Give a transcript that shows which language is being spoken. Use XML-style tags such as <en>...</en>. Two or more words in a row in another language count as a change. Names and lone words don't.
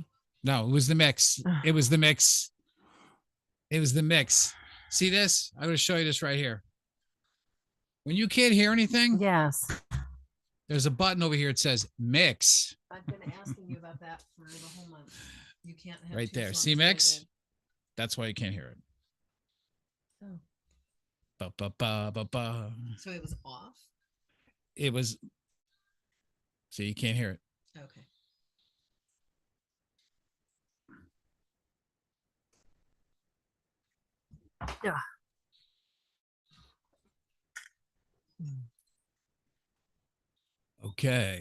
<en>No, it was the mix. It was the mix. See this? I'm going to show you this right here. When you can't hear anything, yes, there's a button over here. It says mix. I've been asking you about that for the whole month. You can't have right there. See mix? That's why you can't hear it. Oh. Ba, ba, ba, ba, ba. So it was off? It was. So you can't hear it. Okay. Yeah. Okay.</en>